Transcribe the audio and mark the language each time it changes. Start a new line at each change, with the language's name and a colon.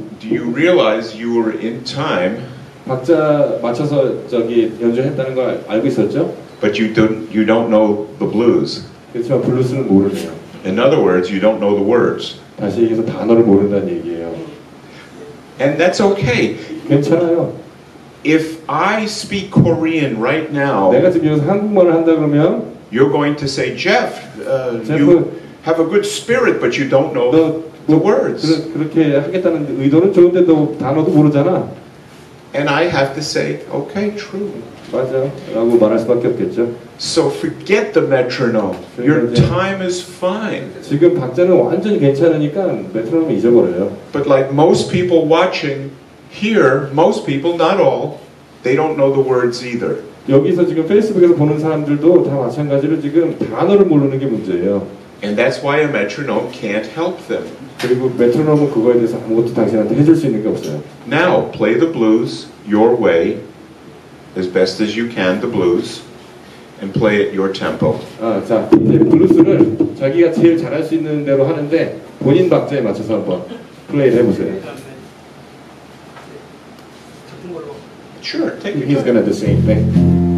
English: do you realize you were in time,
Korean: 박자 맞춰서 저기 연주했다는 걸 알고 있었죠?
English: but you don't know the blues?
Korean: 그렇지만 블루스는 모르네요.
English: In other words, you don't know the words.
Korean: 다시 얘기해서 단어를 모른다는 얘기예요.
English: And that's okay.
Korean: 괜찮아요.
English: If I speak Korean right now,
Korean: 내가 지금 여기서 한국말을 한다 그러면
English: you're going to say, Jeff, Jeff, you have a good spirit, but you don't know the words.
Korean: 그렇게 하겠다는 의도는 좋은데 너 단어도 모르잖아.
English: And I have to say, okay, true.
Korean: 맞아 라고 말할 수밖에 없겠죠.
English: So forget the metronome. Your time is fine.
Korean: 지금 박자는 완전히 괜찮으니까 메트로놈 잊어버려요.
English: But like most people watching here, most people, not all, they don't know the words either.
Korean: 여기서 지금 페이스북에서 보는 사람들도 다 마찬가지로 지금 단어를 모르는 게 문제예요.
English: And that's why a metronome can't help them.
Korean: 그리고 메트로놈은 그거에 대해서 아무것도 당신한테 해줄 수 있는 게 없어요.
English: Now, play the blues your way, as best as you can, the blues, and play at your tempo.
Korean: 자, 이제 블루스를 자기가 제일 잘할 수 있는 대로 하는데 본인 박자에 맞춰서 한번 플레이를 해보세요. 같은 걸로.
English: Sure, take your He's time. gonna do the same thing.